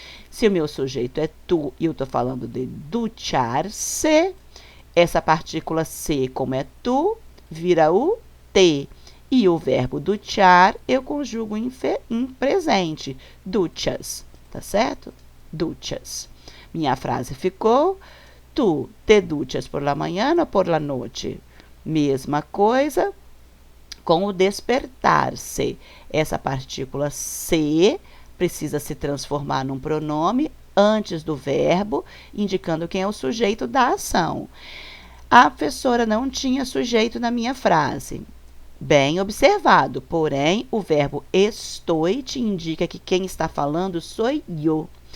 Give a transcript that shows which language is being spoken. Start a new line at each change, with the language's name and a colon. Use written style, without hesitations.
Portuguese: Se o meu sujeito é tu e eu estou falando de duchar-se, essa partícula se, como é tu, vira o te. E o verbo duchar eu conjugo em presente, duchas, tá certo? Duchas. Minha frase ficou,
Spanish: tu te duchas por la mañana ou por la noche?
Portuguese: Mesma coisa com o despertar-se. Essa partícula se precisa se transformar num pronome antes do verbo, indicando quem é o sujeito da ação. A professora não tinha sujeito na minha frase. Bem observado, porém, o verbo estou te indica que quem está falando sou eu.